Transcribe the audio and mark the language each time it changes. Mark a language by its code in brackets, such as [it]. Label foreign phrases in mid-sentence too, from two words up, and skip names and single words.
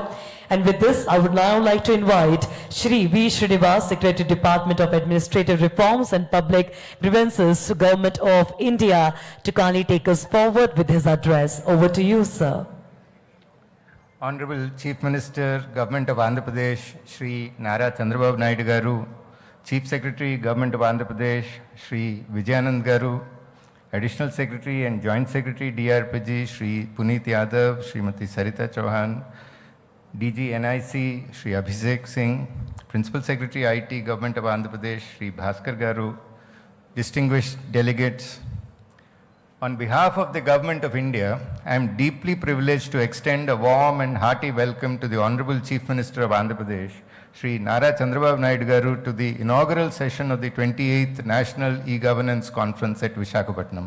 [en] And with this, I would now like to invite Shri V. Srinivas, Secretary, Department of Administrative Reforms and Public Grievances, Government of India, to kindly take us forward with his address. Over to you, sir. Honorable Chief Minister, Government of Andhra Pradesh, Shri Nara Chandrababu Naidu Garu, Chief Secretary, Government of Andhra Pradesh, Shri Vijayanand Garu, Additional Secretary and Joint Secretary, DRPG, Shri Puneet Yadav, Srimati Sarita Chauhan, DG NIC, Shri Abhishek Singh, Principal Secretary, IT, Government of Andhra Pradesh, Shri Bhaskar Garu, distinguished delegates, on behalf of the Government of India, I am deeply privileged to extend a warm and hearty welcome to the Honorable Chief Minister of Andhra Pradesh, Shri Nara Chandrababu Naidu Garu, to the inaugural session of the 28th National E-Governance Conference at Visakhapatnam.